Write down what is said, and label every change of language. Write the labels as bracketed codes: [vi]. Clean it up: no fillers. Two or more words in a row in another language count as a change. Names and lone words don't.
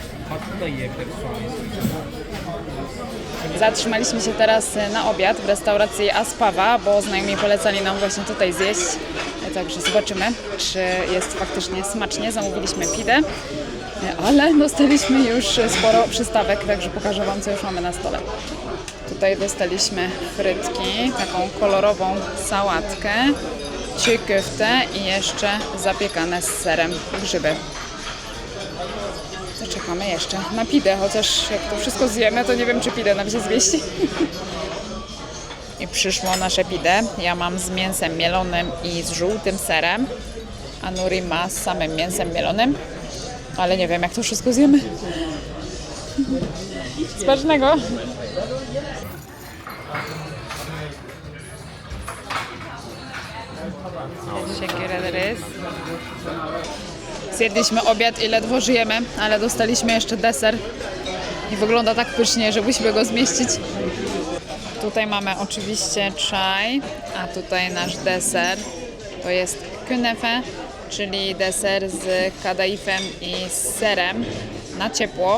[pl] Zatrzymaliśmy się teraz na obiad w restauracji Aspawa, bo znajomi polecali nam właśnie tutaj zjeść. Także zobaczymy, czy jest faktycznie smacznie. Zamówiliśmy pidę, ale dostaliśmy już sporo przystawek, także pokażę Wam, co już mamy na stole. Tutaj dostaliśmy frytki, taką kolorową sałatkę, [tr] çiğ köfte [pl] i jeszcze zapiekane z serem grzyby. Czekamy jeszcze na pidę, chociaż jak to wszystko zjemy, to nie wiem, czy pidę nam się zmieści. I przyszło nasze pidę. Ja mam z mięsem mielonym i z żółtym serem, a Nuri ma z samym mięsem mielonym, ale nie wiem, jak to wszystko zjemy. Smacznego! [tr] Teşekkür ederiz. [pl] Zjedliśmy obiad i ledwo żyjemy, ale dostaliśmy jeszcze deser i wygląda tak pysznie, że musimy go zmieścić. Tutaj mamy oczywiście czaj, a tutaj nasz deser to jest künefe, czyli deser z kadaifem i z serem na ciepło.